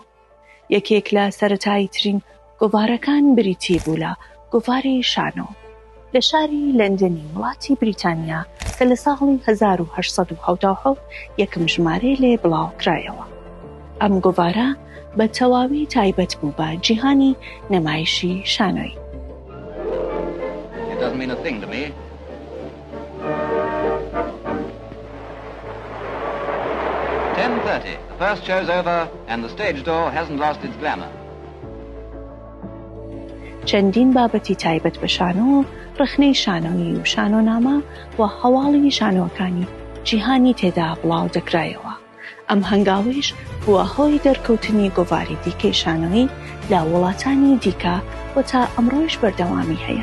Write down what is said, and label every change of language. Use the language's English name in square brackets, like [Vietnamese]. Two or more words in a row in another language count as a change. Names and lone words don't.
[Central Kurdish] یەکێک لە سەرەتاییترین گۆڤارەکان بریتی بوو لە گۆڤاری شانۆ لە شاری لەندەنی وڵاتی بریتانیا کە لە ساڵی 1877 یەکەم ژمارە لێ بڵاو کرایەوە. ئەم گۆڤارە بە تەواوی تایبەت بوو بە جیهانی نەمایشی شانۆیی. [English] It doesn't mean a thing to me. 10:30. The first show's over and the stage door hasn't lost its glamour. [Central Kurdish] چەندین بابەتی تایبەت بە شانۆ، ڕخنەی شانۆیی و شانۆنامە و هەواڵی شانۆکانی جیهانی تێدا بڵاو دەکرایەوە. ئەم هەنگاویش بووە هۆی دەرکەوتنی گۆڤاری دیکەی شانۆیی لە وڵاتانی دیکە و تا ئەمڕۆیش بەردەوامی هەیە.